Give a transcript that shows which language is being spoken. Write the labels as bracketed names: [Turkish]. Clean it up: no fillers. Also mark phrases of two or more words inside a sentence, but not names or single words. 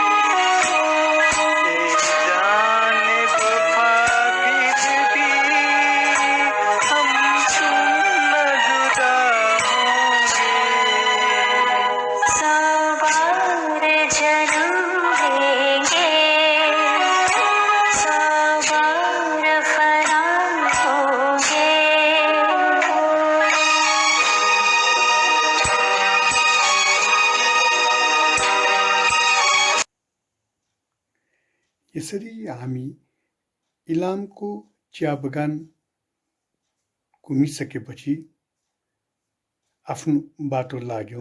[Hindi] एक जाने वफा फिर भी हम तुम न जुदा होंगे। 100 बार जन्म लेंगे, 100 बार फना होंगे। [Nepali] यसरी हामी इलामको चिया बगान घुमिसकेपछि आफ्नो बाटो लाग्यौं।